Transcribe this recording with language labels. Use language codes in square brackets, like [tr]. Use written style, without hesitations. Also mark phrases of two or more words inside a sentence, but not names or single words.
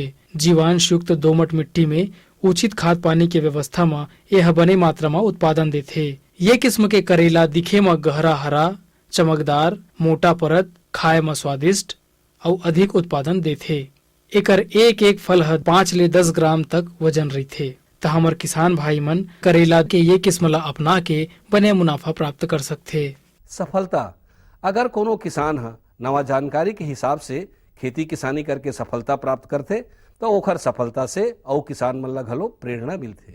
[hne] जीवांश युक्त दोमट मिट्टी में उचित खाद पानी के व्यवस्था में यह बने मात्रा में उत्पादन देते। ये किस्म के करेला दिखे में गहरा हरा, चमकदार, मोटा परत, खाए में स्वादिष्ट और अधिक उत्पादन देते। एकर एक एक फल 5 ले 10 ग्राम तक वजन रहते। तो हमर किसान भाई मन करेला के ये किस्म ला अपना के बने मुनाफा प्राप्त कर सकते। सफलता, अगर कोनो किसान नवा जानकारी के हिसाब से खेती किसानी करके सफलता प्राप्त करते तो ओखर सफलता से और किसान मन ला घलो प्रेरणा मिलते।